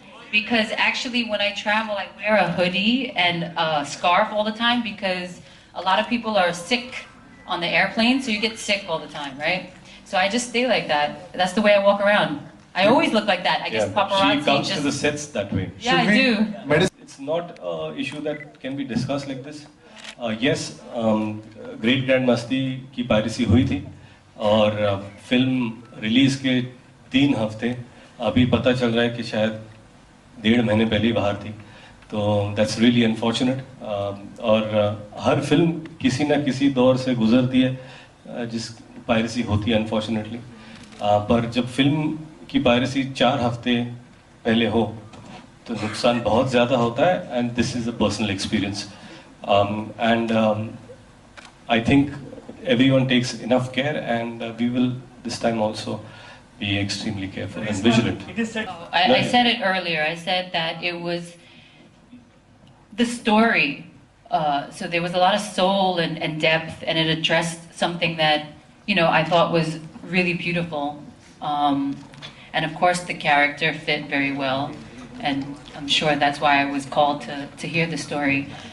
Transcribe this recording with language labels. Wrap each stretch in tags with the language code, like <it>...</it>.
<en>Because actually when I travel, I wear a hoodie and a scarf all the time because a lot of people are sick on the airplane, so you get sick all the time, right? So I just stay like that. That's the way I walk around. I always look like that. I guess paparazzi She comes just... to the sets that way. Yeah, I do. It's not an issue that can be discussed like this.</en> <hi>Yes, Great Grand Masti की piracy हुई थी और film release के 3 हफ्ते अभी पता चल रहा है कि शायद 1.5 महीने पहले ही बाहर थी। तो</hi> <en>That's really unfortunate.</en> <hi>और हर फिल्म किसी ना किसी दौर से गुजरती है जिस पायरेसी होती है अनफॉर्चुनेटली। पर जब फिल्म की पायरेसी 4 हफ्ते पहले हो तो नुकसान बहुत ज़्यादा होता है</hi> <en>And this is a personal experience and I think everyone takes enough care and we will this time also be extremely careful and vigilant. I said it earlier. I said that it was the story. So there was a lot of soul and depth, and it addressed something that, you know, I thought was really beautiful. And of course the character fit very well, and I'm sure that's why I was called to hear the story.</en>